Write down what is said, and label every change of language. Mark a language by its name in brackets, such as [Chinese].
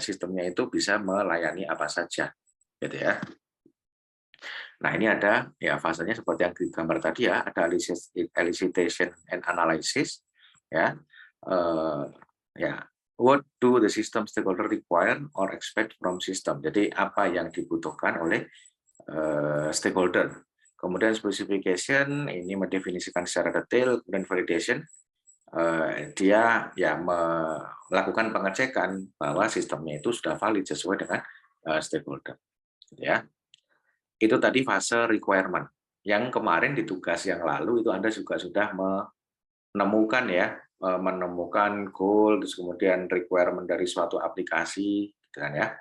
[Indonesian] Sistemnya itu bisa melayani apa saja gitu ya. Nah, ini ada ya fasenya seperti yang di gambar tadi ya, ada [English] elicitation and analysis [Indonesian] ya. [English] Ya, what do the system stakeholder require or expect from system. [Indonesian] Jadi apa yang dibutuhkan oleh stakeholder. Kemudian specification ini mendefinisikan secara detail, kemudian validation dia ya melakukan pengecekan bahwa sistemnya itu sudah valid sesuai dengan stakeholder. Ya, itu tadi fase requirement. Yang kemarin di tugas yang lalu itu Anda juga sudah menemukan ya, menemukan goal, terus kemudian requirement dari suatu aplikasi, gitu kan ya.